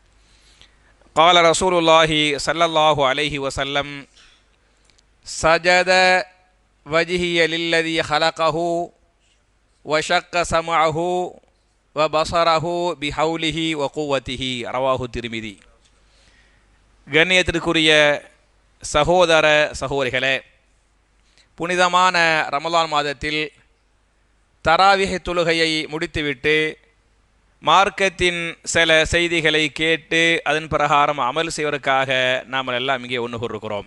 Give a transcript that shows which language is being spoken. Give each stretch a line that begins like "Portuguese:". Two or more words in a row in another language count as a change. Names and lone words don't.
Arabic: قال رسول الله صلى الله عليه وسلم سجد وجهي للذي خلقه وشق سمعه وبصره بحوله وقوته. رواه الترمذي.
Tamil: கண்ணியத்திற்குரிய சகோதர சகோதரிகளே, புனிதமான ரமலான் மாதத்தில் தராவிஹ் தொழுகையை முடித்துவிட்டு மார்க்கத்தின் சில செய்திகளை கேட்டு அதன் பிரகாரம் அமல் செய்வதற்காக நாம் எல்லாம் இங்கே ஒன்று கூறுகிறோம்.